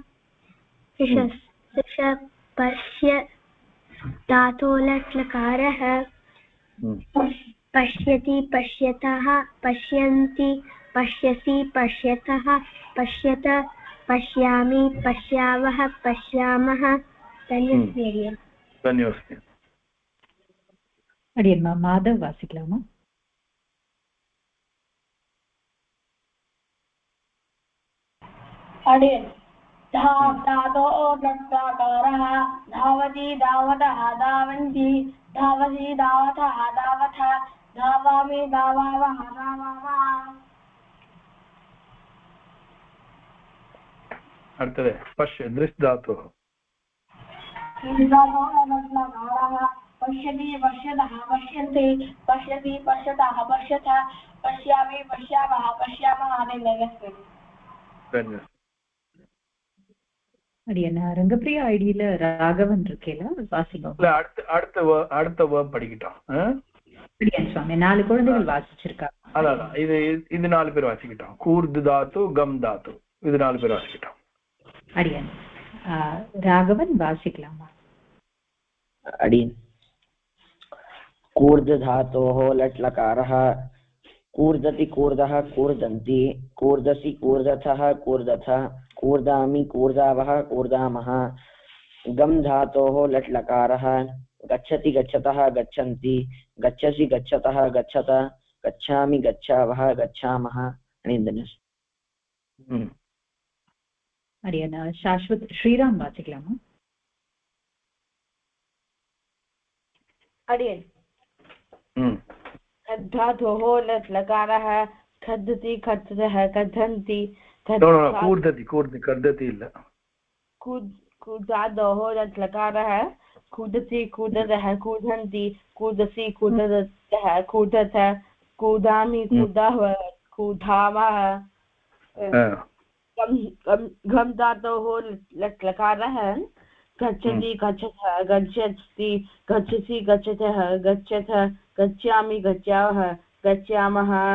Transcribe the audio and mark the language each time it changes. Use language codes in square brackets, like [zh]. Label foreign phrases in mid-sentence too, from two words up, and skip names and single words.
[sa] पश्य धातो लट् लकारः पश्यति पश्यतः पश्यन्ति पश्यसि पश्यतः पश्यत पश्यामि पश्यावः पश्यामः धन्यवादः [ta] அடியம்மா மாதவ் வாசிக்கலாமா? [sa] अडियन् धाव धातो लट्लकारः धावति धावतः धावन्ति धावसि धावतः धावथ धावामि धावावः धावामः அடுத்தது पश्य दृश् धातोः पश्यति पश्यतः पश्यन्ति पश्यति पश्यतः पश्यथ पश्यामि पश्यामः पश्यामः धन्यवादः [ta] அடியண்ணா ரங்கப்பிரியா ஐடியில ராகவன் இருக்கேல வாசிக்கலாம். அடுத்த வேர்ப் படிக்கிட்டோம். அடியன் சுவாமி 4 குழந்தைகள் வாசிச்சிருக்காங்க. அதான் இது 4 பேர் வாசிக்கிட்டோம். [sa] कूर्द धातु गम् धातु [ta] இது 4 பேர் வாசிக்கிட்டோம். அடியன் ராகவன் வாசிக்கலாமா? [sa] अडियन् कूर्द धातोः लट् लकारः कूर्दति कूर्दः कूर्दन्ति कूर्दसि कूर्दथः कूर्दथ कूर्दामि कूर्दावः कूर्दामः गम् धातोः लट् लकारः गच्छति गच्छतः गच्छन्ति गच्छसि गच्छतः गच्छत गच्छामि गच्छावः गच्छामः [ta] அடியன் சாஸ்வத் ஸ்ரீராம் வாசிக்கலாமா? [sa] अडियन् धातोः लट् लकारः खद्दति खद्दतः खद्दन्ति कूर्दति कद्दति இல்ல धातोः लट् लकारः कूदति कूदतः कूदन्ति कूदसि कूदतः कूदथ कूदामि कूदावः कूदावः घम् धातोः लट् लकारः गच्छति गच्छतः गच्छति गच्छसि गच्छतः गच्छथ गच्छामि गच्छावः गच्छामः